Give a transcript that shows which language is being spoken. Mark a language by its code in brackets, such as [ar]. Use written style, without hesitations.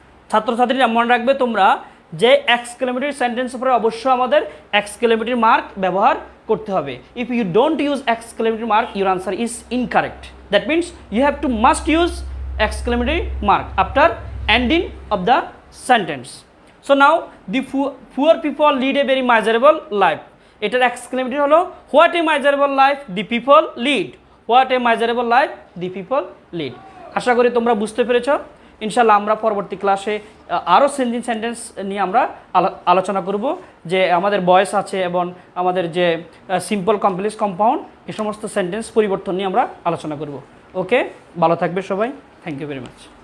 [bn] ছাত্রছাত্রীরা মনে রাখবে তোমরা যে এক্সক্লেমেটরি সেন্টেন্স উপরে অবশ্যই আমাদের এক্সক্লেমেটরি মার্ক ব্যবহার করতে হবে। [en] If you don't use exclamatory mark, your answer is incorrect. That means you have to must use exclamatory mark after ending of the sentence. So now the poor people lead a very miserable life. [bn] এটার exclamatory হলো [en] what a miserable life the people lead. What a miserable life the people lead. [bn] আশা করি তোমরা বুঝতে পেরেছো। ইনশাআল্লাহ আমরা পরবর্তী ক্লাসে আরও চেঞ্জিং সেন্টেন্স নিয়ে আমরা আলোচনা করব, যে আমাদের ভয়েস আছে এবং আমাদের যে সিম্পল কমপ্লেক্স কম্পাউন্ড, এই সমস্ত সেন্টেন্স পরিবর্তন নিয়ে আমরা আলোচনা করব। ওকে, ভালো থাকবে সবাই। [en] Thank you very much.